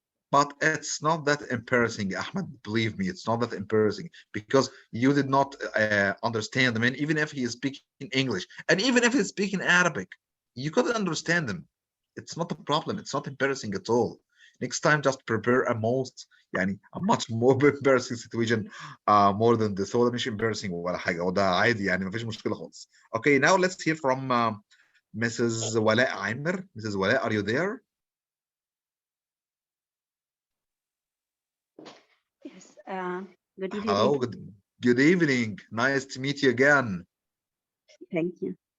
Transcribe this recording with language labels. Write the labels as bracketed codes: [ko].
[en] But it's not that embarrassing, Ahmed. Believe me, it's not that embarrassing because you did not understand him. And even if he is speaking English, and even if he's speaking Arabic, you couldn't understand him. It's not a problem. It's not embarrassing at all. Next time, just prepare a much more embarrassing situation more than this. [ar] هو ده مش embarrassing ولا حاجة. هو ده عادي يعني مفيش مشكلة خالص. [en] Okay, now let's hear from Mrs. Wala Amer. Mrs. Wala, are you there? Yes, good evening. Hello, good evening. Nice to meet you again. Thank you.